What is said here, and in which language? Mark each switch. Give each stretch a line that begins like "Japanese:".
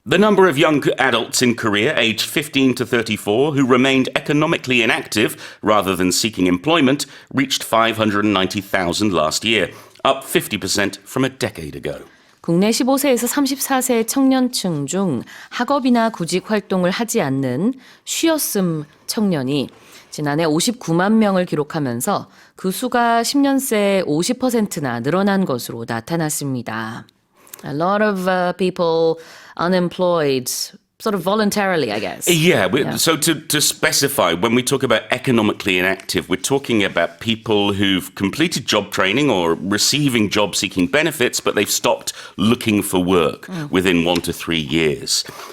English: The number of young adults in Korea aged 15 to 34 who remained economically inactive rather than seeking employment reached 590,000 last year, up 50% from a decade ago.
Korean: 국내 15세에서 34세 청년층 중 학업이나 구직활동을 하지 않는 쉬었음 청년이 지난해 59만 명을 기록하면서 그 수가 10년 새 50%나 늘어난 것으로 나타났습니다.
English: A lot of people unemployed sort of voluntarily, I guess. Yeah. So to specify, when we talk about economically inactive, we're talking about people who've completed job training or receiving job-seeking benefits, but they've stopped looking for work within 1 to 3 years.